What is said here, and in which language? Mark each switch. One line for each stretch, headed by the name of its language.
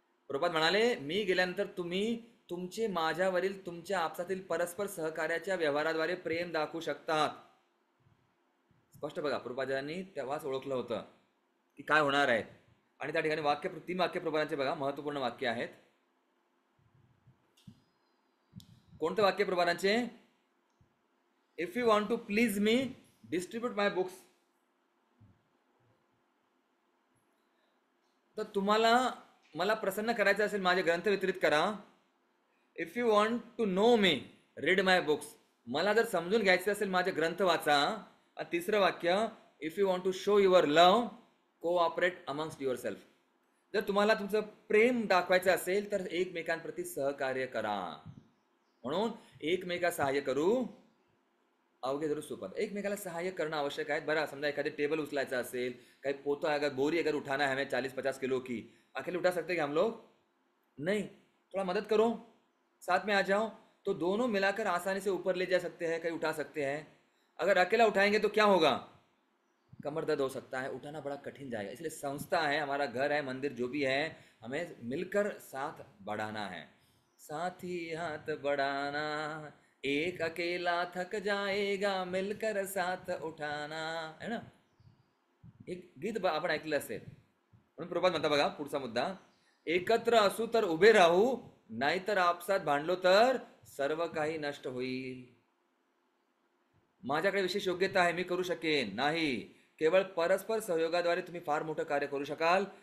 Marathi: प्रभुपाद म्हणाले, मी गेल्यानंतर तुम्ही तुमचे माझ्यावरील तुमच्या आपसातील परस्पर सहकार्याच्या व्यवहाराद्वारे प्रेम दाखवू शकतात. स्पष्ट बघा, प्रभुपादांनी तेव्हाच ओळखलं होतं की काय होणार आहे. आणि त्या ठिकाणी 3 वाक्य प्रभुपादांचे बघा महत्वपूर्ण वाक्य आहेत. कोणते वाक्य प्रभुपादांचे?
English: If you want to please me, distribute my books.
Marathi: तर तुम्हाला मला प्रसन्न करायचं असेल, माझे ग्रंथ वितरित करा.
English: If you want to know me, read my books.
Marathi: मला जर समजून घ्यायचं असेल, माझे ग्रंथ वाचा. आणि 3रं वाक्य,
English: If you want to show your love, cooperate amongst yourself.
Marathi: जर तुम्हाला तुमचं प्रेम दाखवायचं असेल तर एकमेकांप्रती सहकार्य करा. म्हणून एकमेका सहाय्य करू, अवघे जरूर सोपत. एकमेकाला सहाय्य करणं आवश्यक आहे. बरं, समजा एखादे टेबल उचलायचं असेल, काही पोता
Hindi: अगर बोरी अगर उठाना है हमें 40-50 किलो की, अकेले उठा सकते हैं हम लोग? नहीं, थोड़ा मदद करो, साथ में आ जाओ, तो दोनों मिलाकर आसानी से ऊपर ले जा सकते हैं, कहीं उठा सकते हैं. अगर अकेला उठाएंगे तो क्या होगा, कमर दर्द हो सकता है, उठाना बड़ा कठिन जाएगा. इसलिए संस्था है, हमारा घर है, मंदिर जो भी है, हमें मिलकर साथ बढ़ाना है. साथ ही हाथ बढ़ाना, एक अकेला थक जाएगा, मिलकर साथ उठाना, है ना.
Marathi: एक गीत आपण ऐकलं असेल. म्हणून प्रभुपाद म्हणता बघा पुढचा मुद्दा, एकत्र असू तर उभे राहू, नाहीतर आपसात भांडलो तर सर्व काही नष्ट होईल. माझ्याकडे विशेष योग्यता आहे, मी करू शकेन नाही. केवळ परस्पर सहयोगाद्वारे तुम्ही फार मोठं कार्य करू शकाल.